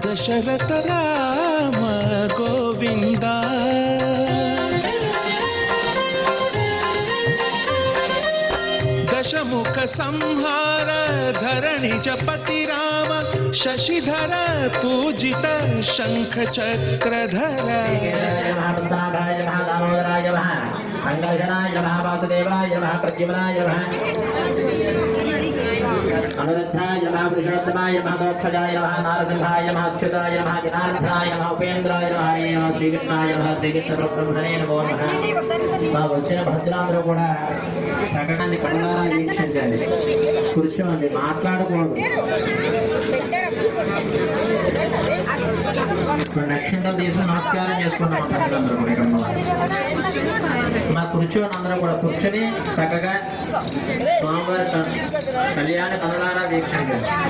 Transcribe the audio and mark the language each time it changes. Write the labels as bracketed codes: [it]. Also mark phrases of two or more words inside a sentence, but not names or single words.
[sa] దశరథ రామ గోవింద దశముఖ సంహార ధరణి జపతి రామ శశిధర పూజిత శంఖ చక్రధర अनुरुद्धाय नमः पुरुषोत्तमाय नमः मोक्षजाय नमः नारसिंहाय नमः अच्युताय नमः जनार्दनाय नमः उपेन्द्राय नमः हरे नमः శ్రీకృష్ణాయ నమః శ్రీకృష్ణ బ్రహ్మణే నమో నమః. [te] మా వచ్చిన భక్తులందరూ కూడా చక్కడాన్ని కళ్ళారా వీక్షించండి, కూర్చోండి, మాట్లాడకూడదు. నక్షత్రం తీసుకుని నమస్కారం చేసుకున్నాం భక్తులందరూ కూడా ఇక్కడ మా కూర్చోని అందరూ కూడా కూర్చొని చక్కగా స్వామివారి కళ్యాణ కనులారా వీక్షించండి.